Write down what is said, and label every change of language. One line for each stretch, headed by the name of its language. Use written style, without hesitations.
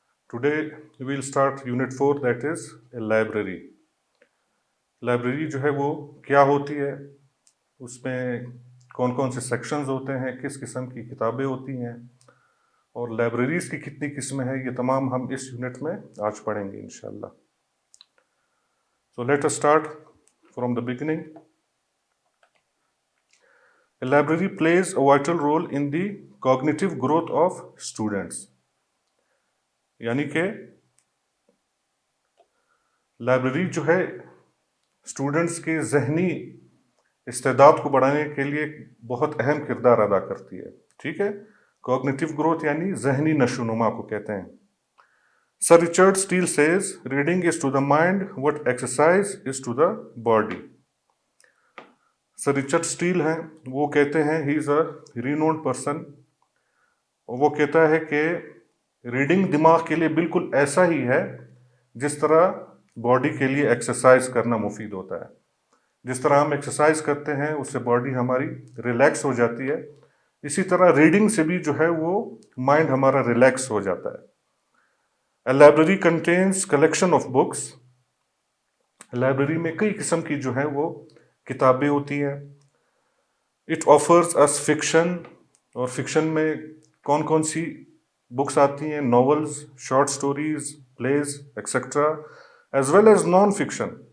English: Today we will start Unit 4, that is a library.
Hindi: Library जो है वो क्या होती है, उसमें कौन कौन से सेक्शंस होते हैं, किस किस्म की किताबें होती हैं और लाइब्रेरीज़ की कितनी किस्में हैं, ये तमाम हम इस यूनिट में आज पढ़ेंगे इंशाल्लाह.
English: So let us start from the beginning. A library plays a vital role in the cognitive growth of students.
Hindi: यानी कि लाइब्रेरी जो है स्टूडेंट्स के जहनी इस्तेदाद को बढ़ाने के लिए बहुत अहम किरदार अदा करती है. ठीक है, कॉग्निटिव ग्रोथ यानी जहनी नशोनुमा को कहते हैं.
English: Sir Richard Steele says reading is to the mind what exercise is to the body.
Hindi: Sir Richard Steele हैं, वो कहते हैं,
English: he is a renowned person,
Hindi: और वो कहता है कि रीडिंग दिमाग के लिए बिल्कुल ऐसा ही है जिस तरह बॉडी के लिए एक्सरसाइज करना मुफीद होता है. जिस तरह हम एक्सरसाइज करते हैं उससे बॉडी हमारी रिलैक्स हो जाती है, इसी तरह रीडिंग से भी जो है वो माइंड हमारा रिलैक्स हो जाता है.
English: A library contains collection of books.
Hindi: Library में कई किस्म की जो है वो किताबें होती हैं.
English: it offers us fiction,
Hindi: और फिक्शन में कौन कौन सी बुक्स आती हैं,
English: Novels, short stories, plays etcetera, as well as non fiction.